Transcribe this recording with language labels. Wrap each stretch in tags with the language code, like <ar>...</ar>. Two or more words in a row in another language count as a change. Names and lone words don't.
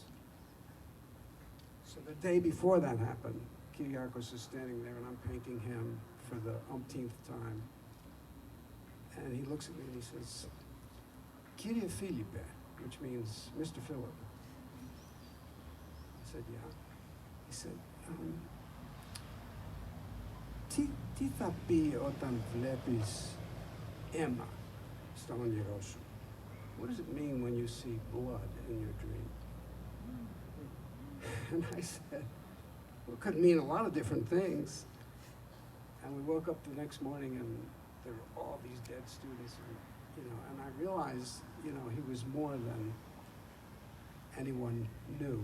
<en>So the day before that happened, Kyriakos is standing there and I'm painting him for the umpteenth time. And he looks at me and he says, Kyrie Philippe, which means Mr. Philip. I said, yeah. He said,</en> <el>τι θα πει όταν βλέπεις αίμα στο όνειρό σου?</el> <en>What does it mean when you see blood in your dream? And I said, well, it could mean a lot of different things. And we woke up the next morning and there were all these dead students, and I realized, he was more than anyone knew.</en>